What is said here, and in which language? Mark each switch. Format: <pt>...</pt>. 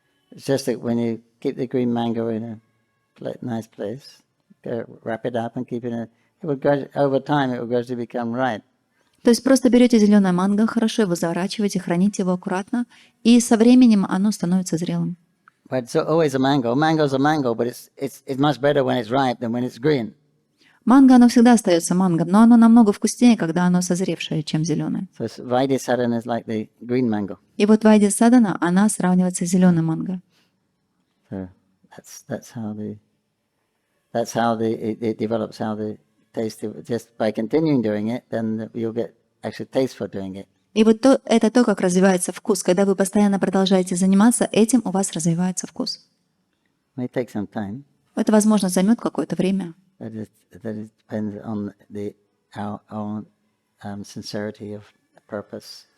<en>It's just that when you keep the green mango in a nice place, wrap it up and keep it over time it will gradually become ripe.</en> <ru>То есть просто берете зеленое манго, хорошо его заворачиваете, храните его аккуратно, и со временем оно становится зрелым.</ru> <en>But it's always a mango. Mango's a mango, but it's much better when it's ripe than when it's green.</en> <ru>Манго, оно всегда остается манго, но оно намного вкуснее, когда оно созревшее, чем зеленое.</ru> <en>So Vaidhi sadhana is like the green mango.</en> <ru>И вот вайди садана, она сравнивается с зеленым манго.</ru> <en>So that's how it develops, how the taste. Just by continuing doing it, then you'll get actually taste for doing it.</en> <ru>И вот это то, как развивается вкус. Когда вы постоянно продолжаете заниматься, этим у вас развивается вкус.</ru> <en>It may take some time.</en> <ru>Это, возможно, займет какое-то время.</ru> <en>That it depends on our own sincerity of purpose.</en>